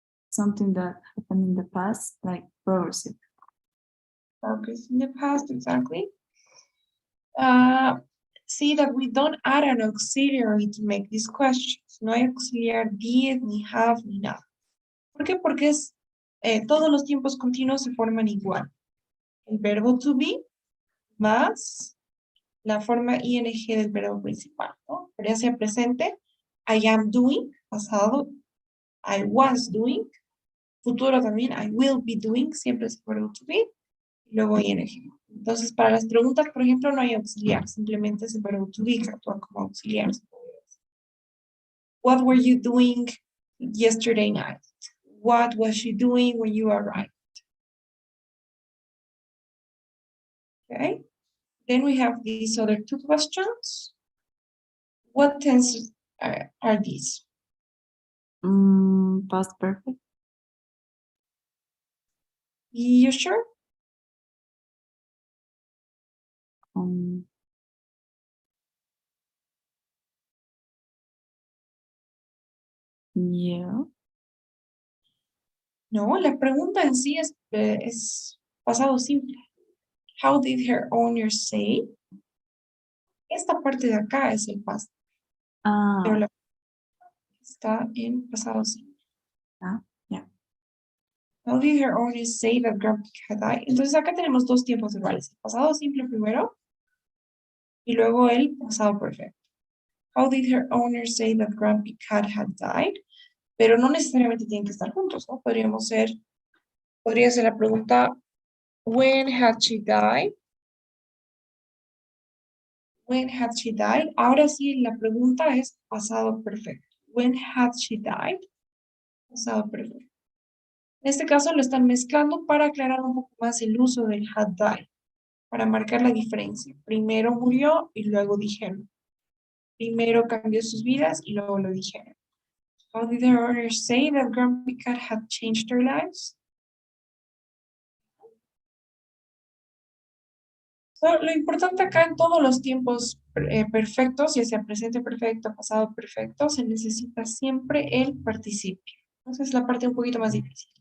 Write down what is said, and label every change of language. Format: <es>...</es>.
<en>Something that happened in the past, like progressive. Progress in the past, exactly. see that we don't add an auxiliary to make these questions.</en> <es>No hay auxiliar did, ni have, ni nada. ¿Por qué? Porque todos los tiempos continuos se forman igual. El verbo to be más la forma ing del verbo principal, ¿no? Pero ya sea presente,</es> <en>I am doing,</en> <es>pasado,</es> <en>I was doing,</en> <es>futuro también,</es> <en>I will be doing,</en> <es>siempre es el verbo to be, y luego ing. Entonces, para las preguntas, por ejemplo, no hay auxiliar, simplemente es el verbo to be que actúa como auxiliar.</es> <en>What were you doing yesterday night? What was she doing when you arrived? Okay. Then we have these other two questions. What tenses are these? Past perfect. You sure? Yeah.</en> <es>No, la pregunta en sí es pasado simple.</es> <en>How did her owner say?</en> <es>Esta parte de acá es el past, pero la está en pasado simple.</es> <en>Yeah. How did her owner say that Grandpa had died?</en> <es>Entonces acá tenemos dos tiempos iguales. El pasado simple primero y luego el pasado perfecto.</es> <en>How did her owner say that Grumpy Cat had died?</en> <es>Pero no necesariamente tienen que estar juntos, ¿no? Podría ser la pregunta,</es> <en>when had she died? When had she died?</en> <es>Ahora sí, la pregunta es pasado perfecto.</es> <en>When had she died?</en> <es>Pasado perfecto. En este caso lo están mezclando para aclarar un poco más el uso del had died, para marcar la diferencia. Primero murió y luego dijeron. Primero cambió sus vidas y luego lo dijeron.</es> <en>How did her owner say that Grumpy Cat had changed their lives?</en> <es>So, lo importante acá en todos los tiempos perfectos, ya sea presente perfecto, pasado perfecto, se necesita siempre el participio. Esa es la parte un poquito más difícil.</es>